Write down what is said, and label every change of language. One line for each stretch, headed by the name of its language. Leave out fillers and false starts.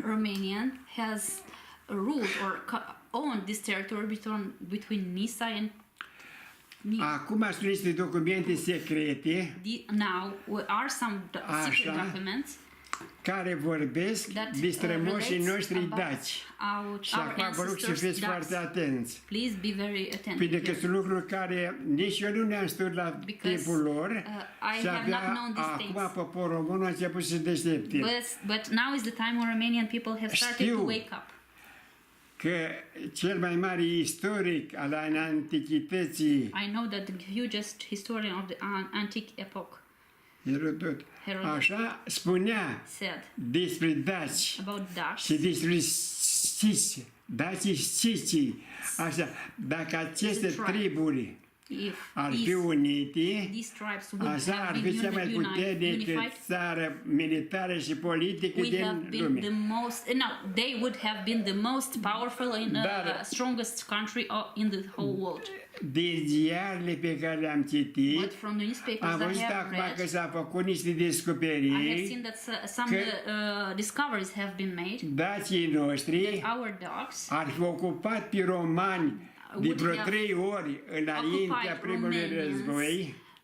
English: Romanian has ruled or owned this territory between Nisa and
Romanian: acum sunt niște documente secrete.
English: Now are some secret documents
Romanian: care vorbesc despre moșii noștri daci. Și acum vă rog să fiți foarte atenți.
English: Please be very attentive.
Romanian: Pentru că sunt lucruri care nici eu nu le-am studiat la timpul lor și acum poporul român a început să se deștepte.
English: But now is the time when Romanian people have started to wake up.
Romanian: Că cel mai mare istoric al antichității,
English: I know that the hugest historian of the antique epoch,
Romanian: Herodot, așa spunea despre daci și despre sisi, dacii sisi, așa, dacă aceste triburi ar fi unite, așa ar fi cea mai puternică țară militară și politică din lume.
English: They would have been the most powerful and strongest country in the whole world.
Romanian: Din ziarele pe care le-am citit, am văzut acum că s-au făcut niște descoperiri, că
English: discoveries have been made.
Romanian: Dacii noștri ar fi ocupat pe romani de vreo 3 ori înaintea primului război.